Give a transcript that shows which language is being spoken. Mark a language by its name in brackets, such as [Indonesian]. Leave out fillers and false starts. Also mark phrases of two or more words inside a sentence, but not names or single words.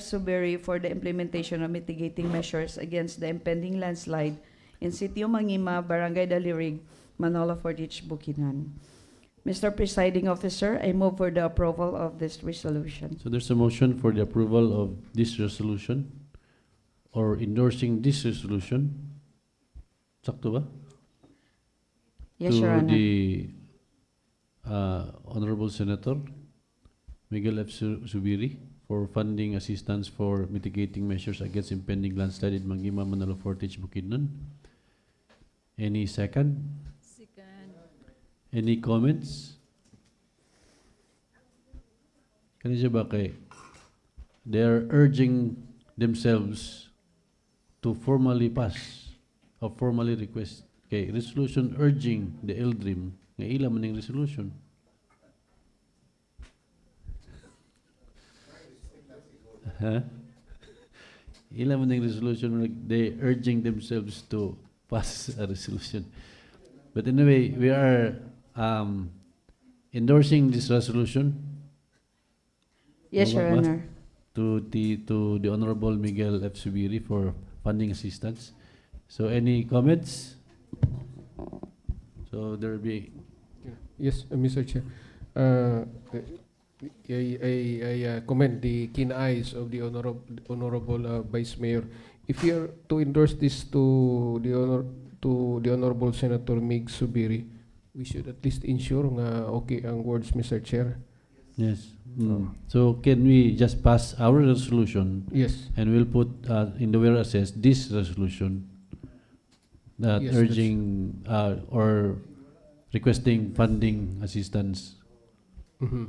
[English] Subiri for the implementation of mitigating measures against the impending landslide in Sitio Mangima, Barangay Dalirig, Manolo, Fortich, Bukidnon. Mr. Presiding Officer, I move for the approval of this resolution. So there's a motion for the approval of this resolution or endorsing this resolution. [Cebuano] Sakto ba? [English] Yes, Your To Honor. the Honorable Senator Miguel F. Subiri for funding assistance for mitigating measures against impending landslide in Mangima, Manolo, Fortich, Bukidnon. Any second? Any comments? [Cebuano] Kanina ba kay [English] they are urging themselves to formally pass or formally request kay resolution urging the LDRIM [Cebuano] nga ila man ning resolution. Huh? Ila man ning [English] resolution like they urging themselves to pass a resolution. But anyway, we are endorsing this resolution Yes, Your [Filipino] Mababa? [English] Honor. To the Honorable Miguel F. Subiri for funding assistance. So any comments? So there will be, Yes, Mr. Chair. I commend the keen eyes of the honorable Vice Mayor. If you are to endorse this to the Honorable Senator Mig Subiri, we should at least ensure nga okay ang words, Mr. Chair. yes. So can we just pass our resolution? Yes. And we'll put in the whereas this resolution that Yes, urging or requesting funding assistance. Mhm.